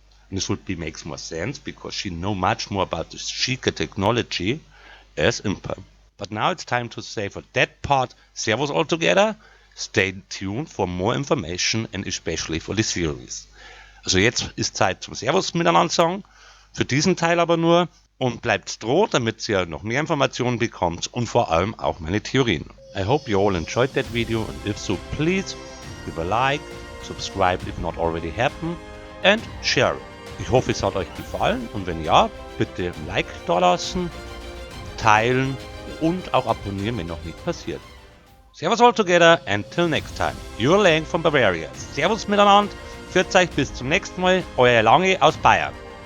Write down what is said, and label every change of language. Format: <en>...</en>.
<en>And this makes more sense because she knows much more about the Sheikah technology as Impa. But now it's time to say for that part, servus all together, stay tuned for more information and especially for the series.</en> <de>Also jetzt ist Zeit zum Servus miteinander sagen, für diesen Teil aber nur, und bleibt dran, damit ihr noch mehr Informationen bekommt und vor allem auch meine Theorien.</de> <en>I hope you all enjoyed that video, and if so, please give a like, subscribe if not already happened and share it.</en> <de>Ich hoffe, es hat euch gefallen und wenn ja, bitte ein Like da lassen, teilen und auch abonnieren, wenn noch nicht passiert.</de> <en>Servus all together, until next time. You're Lang from Bavaria.</en> <de>Servus miteinander, pfiat euch bis zum nächsten Mal, euer Lange aus Bayern.</de>